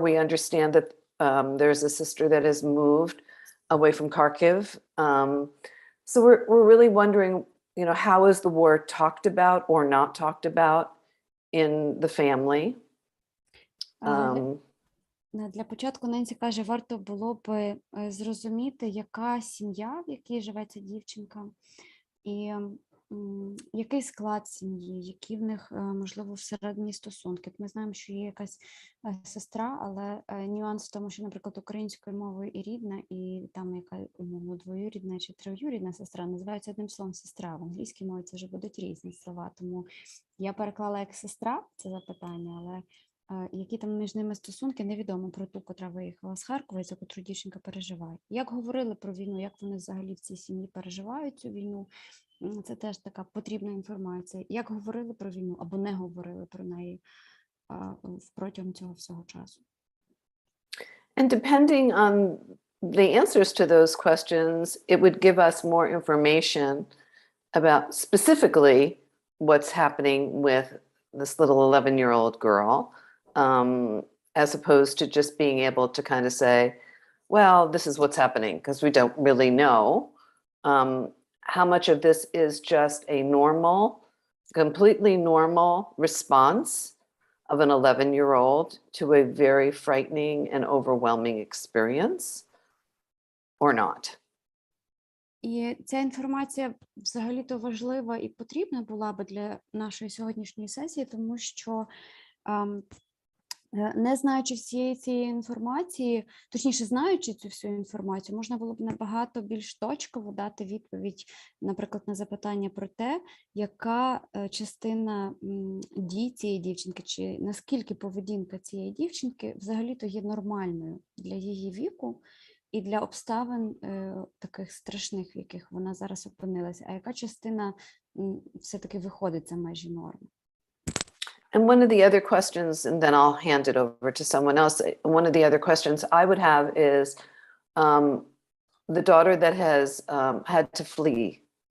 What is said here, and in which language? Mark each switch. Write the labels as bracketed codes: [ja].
[en] We understand that there's a sister that has moved away from Kharkiv. So we're really wondering, how is the war talked about or not talked about in the family? [uk] Для початку Ненсі каже, варто було б зрозуміти, яка сім'я, в якій живе ця дівчинка, і який склад сім'ї, які в них, можливо, всередині стосунки. Ми знаємо, що є якась сестра, але нюанс в тому, що, наприклад, українською мовою і рідна, і там яка, умовно, двоюрідна чи троюрідна сестра називаються одним словом сестра. В англійській мові це вже будуть різні слова. Тому я переклала як сестра це запитання, але які там між ними стосунки, невідомо про ту, котра виїхала з Харкова, за котру дівчинка переживає. Як говорили про війну, як вони взагалі в цій сім'ї переживають цю війну, це теж така потрібна інформація. Як говорили про війну або не говорили про неї протягом цього всього часу. [en] And depending on the answers to those questions, it would give us more information about specifically what's happening with this little 11-year-old girl, as opposed to just being able to kind of say, well, this is what's happening, because we don't really know. How much of this is just a normal, completely normal response of an 11-year-old to a very frightening and overwhelming experience, or not? [uk] І ця інформація взагалі-то важлива і потрібна була би для нашої сьогоднішньої сесії, тому що не знаючи всієї цієї інформації, точніше, знаючи цю всю інформацію, можна було б набагато більш точково дати відповідь, наприклад, на запитання про те, яка частина дій цієї дівчинки, чи наскільки поведінка цієї дівчинки взагалі-то є нормальною для її віку і для обставин таких страшних, в яких вона зараз опинилася, а яка частина все-таки виходить за межі норми. [en] And one of the other questions, and then I'll hand it over to someone else. One of the other questions I would have is the daughter that has had to flee.